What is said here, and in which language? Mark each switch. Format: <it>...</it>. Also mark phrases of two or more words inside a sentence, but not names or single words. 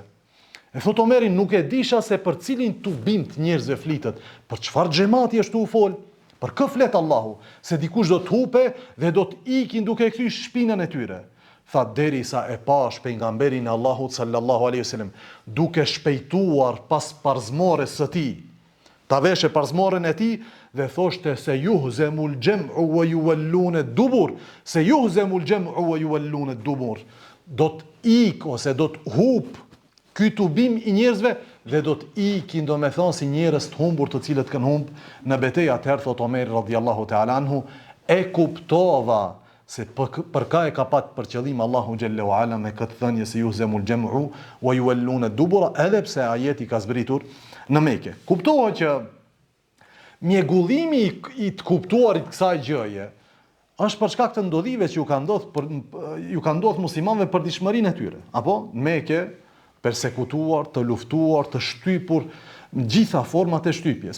<sq>E thot Omeri nuk e disha se për cilin tubim të njerëzve flitet, për çfarë xhamati është u fol, për kë flet Allahu, se dikush do të hupe dhe do të ikin duke kthyr shpinën e tyre. Tha derisa e pash pejgamberin e Allahut</sq> <ar>صلى الله عليه وسلم</ar> <sq>duke shpejtuar pas parzmores së tij. Ta veshe parzmoren e tij dhe thoshte se</sq> <ar>يهزم الجمع ويولون الدبر,</ar> <sq>se</sq> <ar>يهزم الجمع ويولون الدبر.</ar> <sq>Do të ik ose do të hub ky tubim i njerëzve dhe do të ikin, do me thonë si njerëz të humbur të cilët kanë humb në betejë. Atëherë thot Omeri</sq> <ar>رضي الله تعالى عنه,</ar> <sq>e kuptova se për ka e ka pat për qëllim Allahu xhallahu ala me këtë thënie se</sq> <ar>يهزم الجمع ويولون الدبر,</ar> <sq>edhe pse ajeti ka zbritur në Mekë. Kuptohet që mjegullimi i të kuptuarit kësaj gjëje është për shkak të ndodhive që ju ka ndodhur muslimanëve për dishmërinë e tyre. Apo në Mekë persekutuar, të luftuar, të shtypur në gjitha format e shtypjes.</sq>